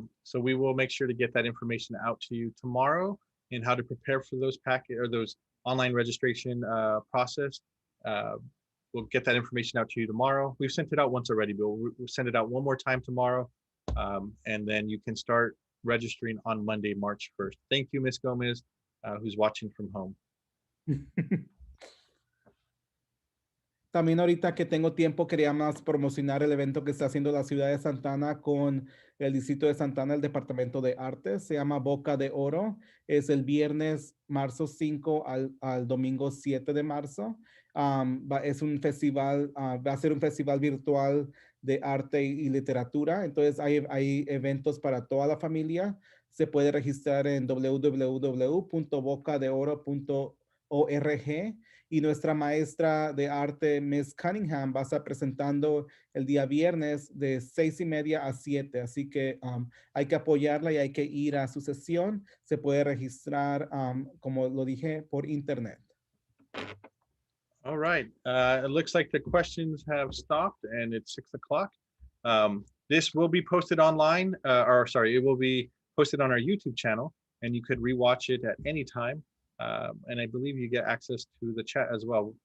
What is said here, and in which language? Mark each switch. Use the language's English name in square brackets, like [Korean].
[English] So we will make sure to get that information out to you tomorrow and how to prepare for those packet or those online registration process. We'll get that information out to you tomorrow. We've sent it out once already, but we'll send it out one more time tomorrow. And then you can start registering on Monday, March 1st. Thank you, Ms. Gomez, who's watching from home. [Spanish] También ahorita que tengo tiempo, quería más promocionar el evento que está haciendo la ciudad de Santana con el distrito de Santana, el departamento de arte. Se llama Boca de Oro. Es el viernes, marzo 5 al domingo 7 de marzo. Es un festival, va a ser un festival virtual de arte y literatura. Entonces hay eventos para toda la familia. Se puede registrar en www.bocadeoro.org. Y nuestra maestra de arte, Miss Cunningham, va a estar presentando el día viernes de 6:30 a 7. Así que hay que apoyarla y hay que ir a su sesión. Se puede registrar, como lo dije, por internet. [English] All right. It looks like the questions have stopped and it's 6 o'clock. This will be posted online, it will be posted on our YouTube channel and you could rewatch it at any time. And I believe you get access to the chat as well.